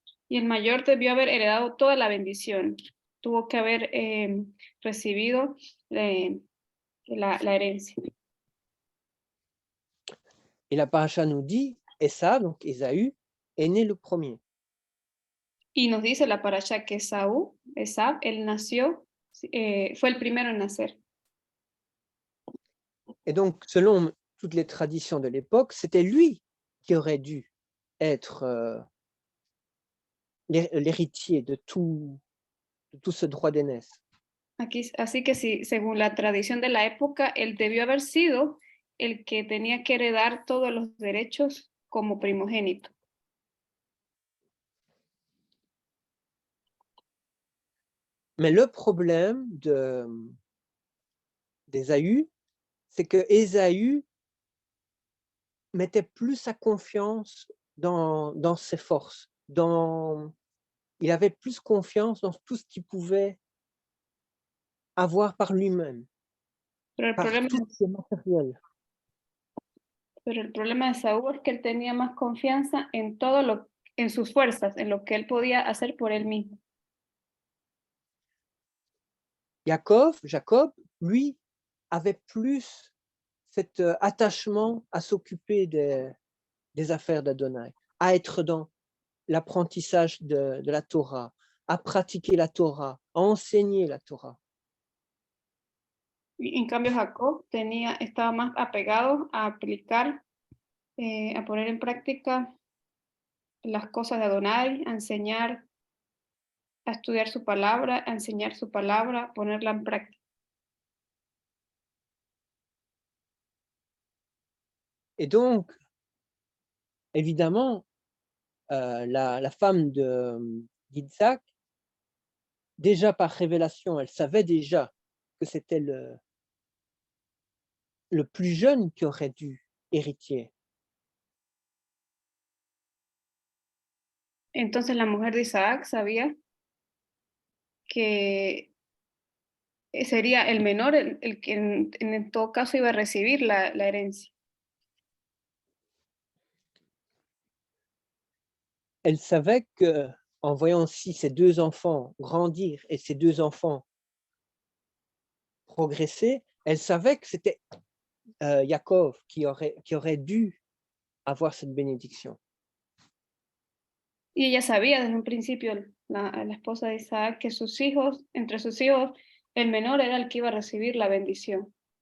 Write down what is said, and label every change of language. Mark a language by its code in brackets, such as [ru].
[es] Y el mayor debió haber heredado toda la bendición. Tuvo que haber recibido la herencia. [fr] Et la paracha nous dit, Esav, donc Ésaü, est né le premier. [es] Y nos dice la parasha que Esab, él nació, fue el primero en nacer. [fr] Et donc, selon toutes les traditions de l'époque, c'était lui qui aurait dû être l'héritier de tout ce droit d'aînesse. [es] Así que sí, según la tradición de la época, él debió haber sido el que tenía que heredar todos los derechos como primogénito. [fr] Mais le problème d'Ésaü, c'est que Ésaü mettait plus sa confiance dans ses forces, il avait plus confiance dans tout ce qu'il pouvait avoir par lui-même, [es] Pero el [fr] par [es] problema, [fr] tout ce matériel. [es] pero el problema de Saúl es que él tenía más confianza en en sus fuerzas, en lo que él podía hacer por él mismo. [fr] Jacob, lui, avait plus cet attachement à s'occuper des affaires d'Adonai, à être dans l'apprentissage de la Torah, à pratiquer la Torah, à enseigner la Torah. [es] Y en cambio, Jacob estaba más apegado a aplicar, a poner en práctica las cosas de Adonai, a enseñar, a estudiar su palabra, a enseñar su palabra, a ponerla en práctica. [fr] Et donc, évidemment, la femme d'Isaac, déjà par révélation, elle savait déjà que c'était le plus jeune qui aurait dû hériter. [es] Entonces la mujer de Isaac sabía que sería el menor el que en todo caso iba a recibir la herencia. [fr] Elle savait qu'en voyant aussi ses 2 enfants grandir et ses 2 enfants progresser, elle savait que c'était Yaakov qui aurait dû avoir cette bénédiction. [es] Y ella sabía desde un principio, la esposa de Isaac, que entre sus hijos, el menor era el que iba a recibir la bendición.